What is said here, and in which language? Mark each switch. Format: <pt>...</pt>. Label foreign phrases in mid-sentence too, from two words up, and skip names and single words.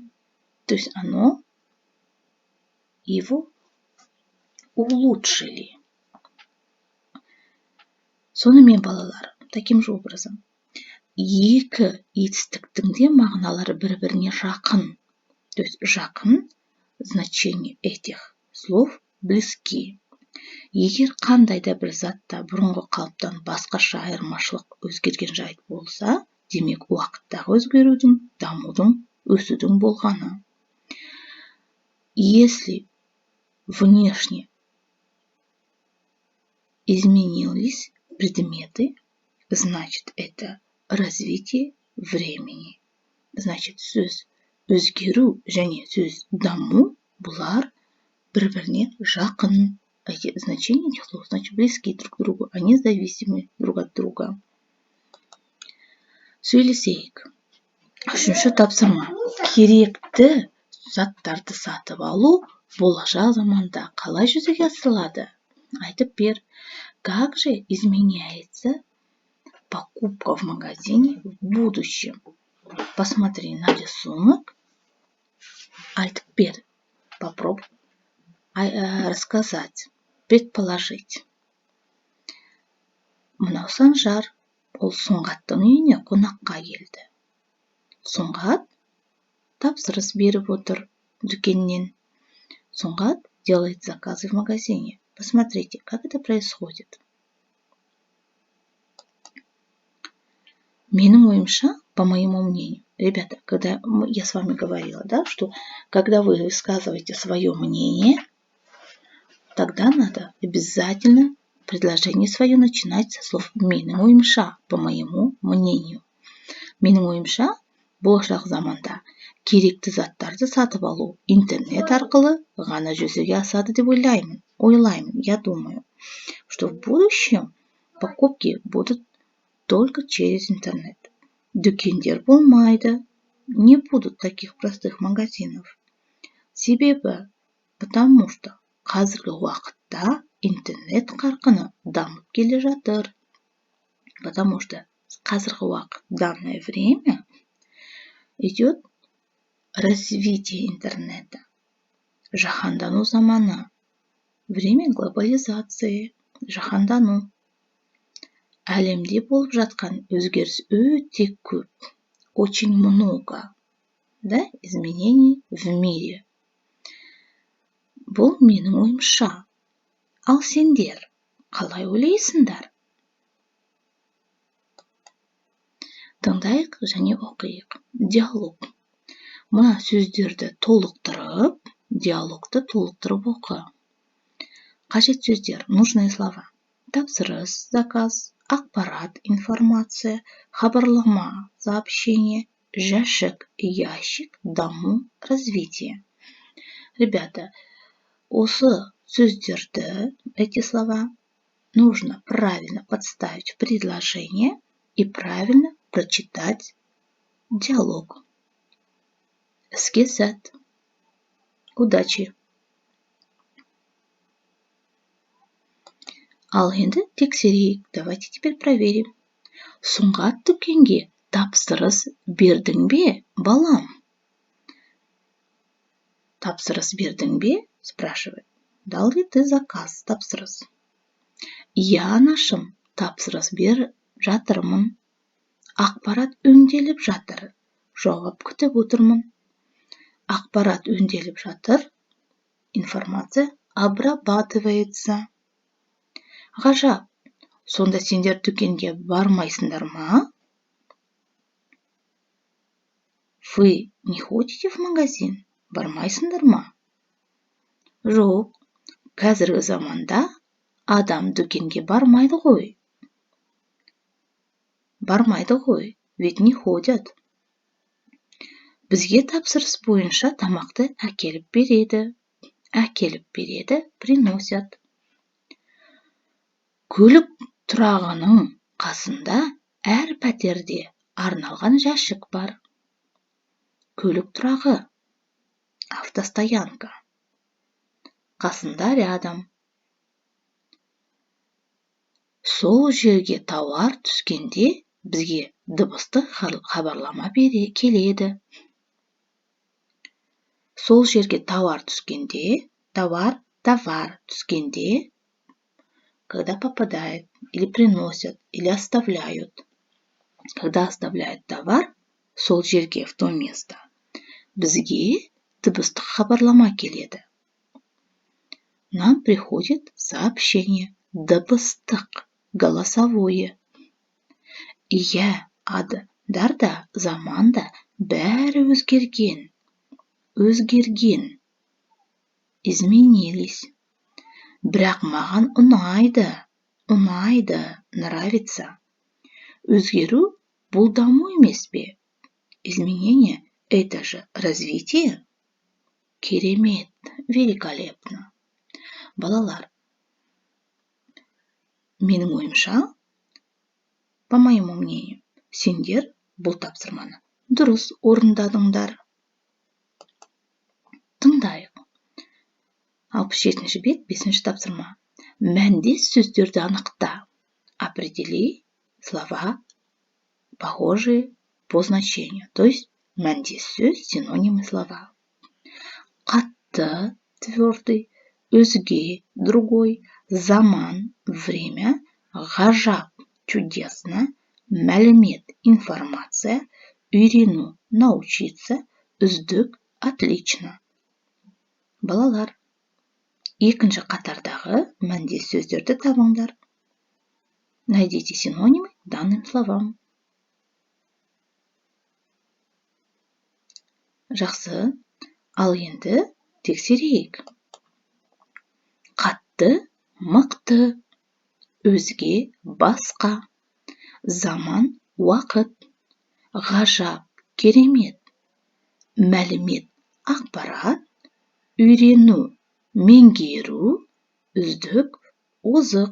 <ru>То есть его улучшили.</ru> <kk>Сонымен балалар,</kk> <ru>таким же образом.</ru> <kk>Екі етістіктің де мағыналары бір-біріне жақын.</kk> <ru>То есть жақын, значение этих слов близки.</ru> <kk>Егер қандай да бір затта бұрынғы қалыптан басқаша айырмашылық өзгерген жайт болса, демек уақыттағы өзгерудің, дамудың, өсудің болғаны.</kk> <ru>Если внешне изменились предметы, значит это развитие времени. Значит,</ru> <kk>сөз өзгеру және сөз даму бұлар бір-біріне жақын.</kk> <ru>Эти значения этих слов значит близки друг к другу, они зависимы друг от друга.</ru> <kk>Сөйлесейік. Үшінші тапсырма. Керекті заттарды сатып алу болашақ заманда қалай жүзеге асырылады? Айтып бер.</kk> <ru>Как же изменяется покупка в магазине в будущем? Посмотри на рисунок.</ru> <kk>Айтып бер.</kk> <ru>Попробуй рассказать, предположить.</ru> <kk>Мынау санжар. ол Сұңғаттың үйіне қонаққа келді. Сұңғат тапсырыс беріп отыр дүкеннен.</kk> <ru>Сұңғат делает заказы в магазине. Посмотрите, как это происходит.</ru> <kk>Менің ойымша,</kk> <ru>по моему мнению, ребята, когда я с вами говорила, да, что когда вы высказываете свое мнение, тогда надо обязательно предложение свое начинать со слов</ru> <kk>«менің ойымша»,</kk> <ru>по моему мнению.</ru> <kk>Менің ойымша, болашақ заманда керекті заттарды сатып алу интернет арқылы ғана жүзеге асады деп ойлаймын.</kk> <ru>Я думаю, что в будущем покупки будут только через интернет.</ru> <kk>Дүкендер болмайды,</kk> <ru>не будут таких простых магазинов.</ru> <kk>Себебі,</kk> <ru>потому что</ru> <kk>қазіргі уақытта интернет қарқыны дамып келе жатыр.</kk> <ru>Потому что</ru> <kk>қазіргі уақыт,</kk> <ru>данное время, идет развитие интернета.</ru> <kk>Жаһандану заманы.</kk> <ru>Время глобализации.</ru> <kk>Жаһандану. Әлемде болып жатқан өзгеріс өте көп.</kk> <ru>Очень много. Да, изменений в мире.</ru> <kk>Бұл менің ойымша. Ал сендер қалай ойлайсыңдар? Тыңдайық және оқиық. Диалог. Мына сөздерді толықтырып, диалогты толықтырып оқы. Қажет сөздер,</kk> <ru>нужные слова.</ru> <kk>Тапсырыс, заказ, ақпарат, информация, хабарлама, сообщение, жәшік, ящик, даму, развитие. Ребята, осы сөздерді,</kk> <ru>эти слова, нужно правильно подставить в предложение и правильно прочитать диалог.</ru> <kk>Іске сәт. Удачи. Ал енді тексерейік.</kk> <ru>Давайте теперь проверим.</ru> <kk>Сұңғат дүкенге тапсырыс бердің бе, балам? Тапсырыс бердің бе?</kk> <ru>Спрашивает. Дал ли ты заказ, тапсырыс?</ru> <kk>Я, анашым, тапсырыс бер жатырмын. Ақпарат өңделіп жатыр. Жауап күтіп отырмын. Ақпарат өңделіп жатыр.</kk> <ru>Информация обрабатывается.</ru> <kk>Ғажап, сонда сендер дүкенге бармайсыңдар ма?</kk> <ru>Вы не ходите в магазин?</ru> <kk>Бармайсыңдар ма? Жоқ, қазіргі заманда адам дүкенге бармайды ғой. Бармайды ғой,</kk> <ru>ведь не ходят.</ru> <kk>Бізге тапсырыс бойынша тамақты әкеліп береді.</kk> <ru>Приносят.</ru> <kk>Көлік тұрағының қасында әр пәтерде арналған жәшік бар. Көлік тұрағы. Автостоянка. Қасында рядом. Сол жерге тауар түскенде бізге дыбыстық хабарлама келеді. Сол жерге товар түскенде, товар түскенде,</kk> <ru>когда попадает, или приносят, или оставляют. Когда оставляют товар,</ru> <kk>сол жерге,</kk> <ru>в то место,</ru> <kk>бізге дыбыстық хабарлама келеді.</kk> <ru>Нам приходит сообщение,</ru> <kk>дыбыстық, голосовое. Иә, адарда, заманда бәрі өзгерген.</kk> <ru>Изменились.</ru> <kk>Бірақ маған ұнайды, нравится. Өзгеру бұл даму емес пе?</kk> <ru>Изменение – это же развитие.</ru> <kk>Керемет, великолепно. Балалар, менің ойымша,</kk> <ru>по моему мнению,</ru> <kk>сендер бұл тапсырманы дұрыс орындадыңдар. Тыңдайық. 67 бет, 5 тапсырма. Мәндес сөздерді анықта.</kk> <ru>Определи слова, похожие по значению. То есть</ru> <kk>мәндес сөз,</kk> <ru>синонимы слова.</ru> <kk>Қатты, твердый, өзге,</kk> <ru>другой, заман, время,</ru> <kk>ғажап, чудесно, мәлімет, информация, үйрену, научиться, үздік, отлично. Балалар, екінші қатардағы мәндес сөздерді табыңдар.</kk> <ru>Найдите синонимы данным словам.</ru> <kk>Жақсы, ал енді тексерейік. Қатты, мықты, өзге, басқа, заман, уақыт, ғажап, керемет, мәлімет, ақпарат, үйрену, меңгеру, үздік, озық.</kk>